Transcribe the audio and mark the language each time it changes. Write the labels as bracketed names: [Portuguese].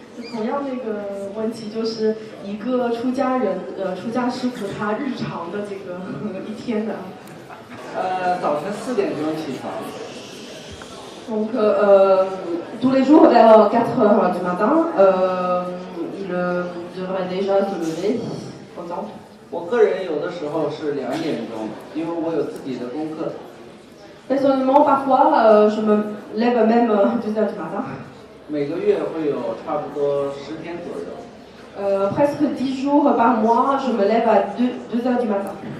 [Chinese] 同样那个问题就是一个出家人，出家师傅他日常的这个一天的。早晨4点钟起床。 [French] Donc, tous les jours vers 4 heures du matin, il devrait déjà se lever, par exemple. [Chinese] 我个人有的时候是2点钟，因为我有自己的功课。 [French] Personnellement, parfois, je me lève même 2 heures du matin. [Chinese] 每个月会有差不多10天左右。 [French] Presque 10 jours par mois, je me lève à 2 heures du matin.